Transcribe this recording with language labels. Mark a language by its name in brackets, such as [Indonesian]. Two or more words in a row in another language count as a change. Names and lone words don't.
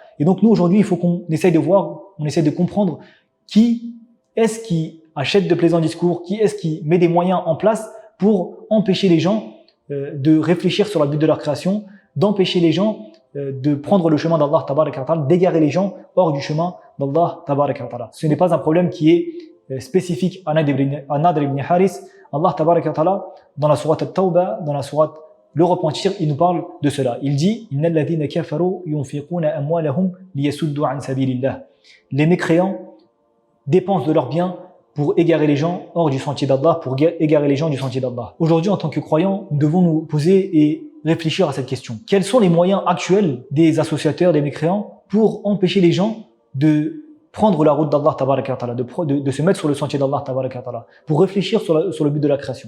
[French] Et donc nous aujourd'hui, il faut qu'on essaye de comprendre qui est-ce qui achète de plaisants discours, qui est-ce qui met des moyens en place pour empêcher les gens de réfléchir sur le but de leur création, d'empêcher les gens de prendre le chemin d'Allah [Arabic] تبارك وتعالى, [French] d'égarer les gens hors du chemin d'Allah [Arabic] تبارك وتعالى. [French] Ce n'est pas un problème qui est spécifique à Nadr ibn Haris. [Arabic] الله تبارك وتعالى, [French] dans la sourate At-Tawbah, dans la sourate Le Repentir, il nous parle de cela. Il dit « [Arabic] إن الذين كفروا ينفقون أموالهم ليصدوا عن سبيل الله [French] » Les mécréants dépensent de leurs biens pour égarer les gens hors du sentier d'Allah, pour égarer les gens du sentier d'Allah. Aujourd'hui, en tant que croyants, nous devons nous poser et réfléchir à cette question. Quels sont les moyens actuels des associateurs, des mécréants, pour empêcher les gens de prendre la route d'Allah [Arabic] تبارك وتعالى, [French] de se mettre sur le sentier d'Allah [Arabic] تبارك وتعالى, [French] pour réfléchir sur le but de la création.